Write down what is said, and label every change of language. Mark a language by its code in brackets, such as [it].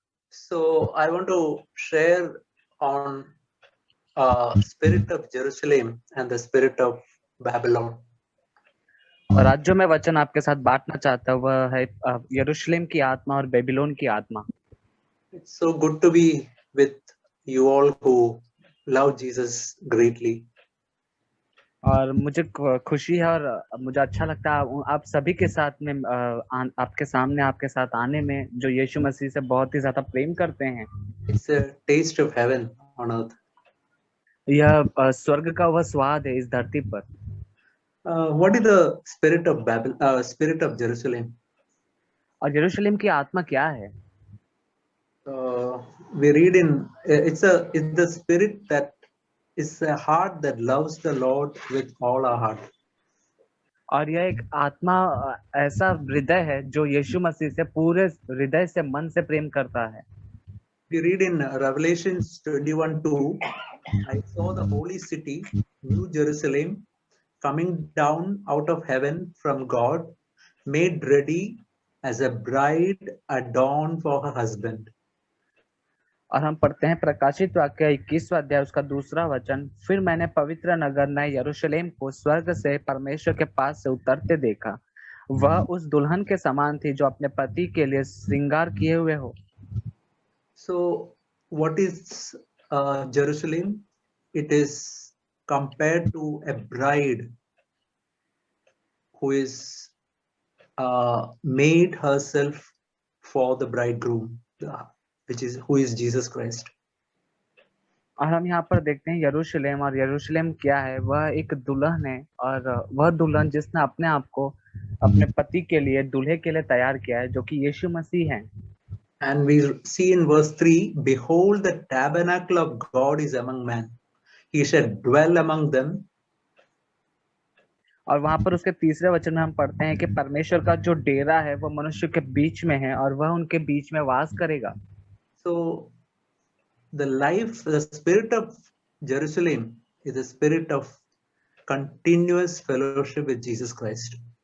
[en] So I want to share on spirit of Jerusalem and the spirit of Babylon. [hi] और आज जो मैं वचन आपके साथ बांटना चाहता हूँ वह है यरूशलेम की आत्मा और बेबीलोन की आत्मा। [en] It's so good to be with you all who love Jesus greatly. [hi] और मुझे खुशी है और मुझे अच्छा लगता है आप सभी के साथ में आपके सामने आपके साथ आने में जो यीशु मसीह से बहुत ही ज्यादा प्रेम करते हैं। [en] It's a taste of heaven on earth. [hi] यह स्वर्ग का वह स्वाद है इस धरती पर। [en] What is the spirit of spirit of Jerusalem? [hi] और यरूशलेम की आत्मा क्या है? [en] We read in it's the spirit that is a heart that loves the Lord with all our heart. [hi] और यह एक आत्मा ऐसा हृदय है जो यीशु मसीह से पूरे हृदय से मन से प्रेम करता है। [en] We read in Revelations 21:2, I saw the holy city, New Jerusalem, coming down out of heaven from God, made ready as a bride adorned for her husband. [hi] और हम पढ़ते हैं प्रकाशित वाक्य 21वां अध्याय उसका 2 वचन, फिर मैंने पवित्र नगर नए यरूशलेम को स्वर्ग से परमेश्वर के पास से उतरते देखा। वह उस दुल्हन के समान थी जो अपने पति के लिए श्रृंगार किए हुए हो। [en] So what is Jerusalem? It is compared to a bride who is made herself for the bridegroom, who is Jesus Christ. [hi] और हम यहाँ पर देखते हैं यरूशलेम, और यरूशलेम क्या है? वह एक दुल्हन है, और वह दुल्हन जिसने अपने आप को अपने पति के लिए दूल्हे के लिए तैयार किया है, जो कि यीशु मसीह है। [en] And we see in verse 3, behold, the tabernacle of God is among men. He shall dwell among them. [hi] और वहां पर उसके 3 वचन में हम पढ़ते हैं कि परमेश्वर का जो डेरा है वह मनुष्य के बीच में है और वह उनके बीच में वास करेगा। [en] So the spirit of Jerusalem is the spirit of continuous fellowship with Jesus Christ.